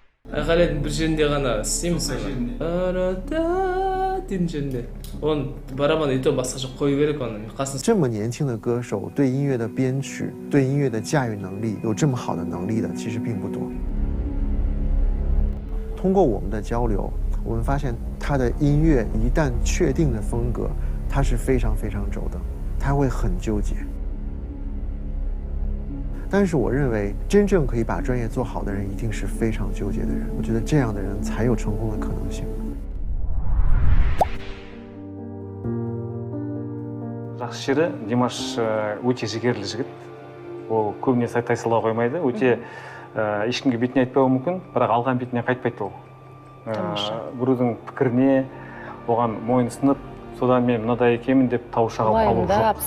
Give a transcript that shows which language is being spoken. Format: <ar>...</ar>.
<kk>Айқайлайтын бір жерінде ғана істейміз оны. Арада дейтін жерінде. Оны барабан и то басқаша қою керек оны. Қасына.</kk> <zh>这么年轻的歌手对音乐的编曲、对音乐的驾驭能力有这么好的能力的，其实并不多。通过我们的交流，我们发现他的音乐一旦确定的风格，他是非常非常轴的，他会很纠结。但是我认为，真正可以把专业做好的人，一定是非常纠结的人。我觉得这样的人才有成功的可能性。</zh> <kk>жақсы жері Димаш өте жігерлі жігіт. Ол көбіне тайсалау қоймайды. Өте ешкімге бетіне айтпауы мүмкін, бірақ алған бетіне қайтпайды ол. Біреудің пікіріне оған мойынсынып, содан мен мынадай екенмін деп тауыша қалу жоқ.</kk>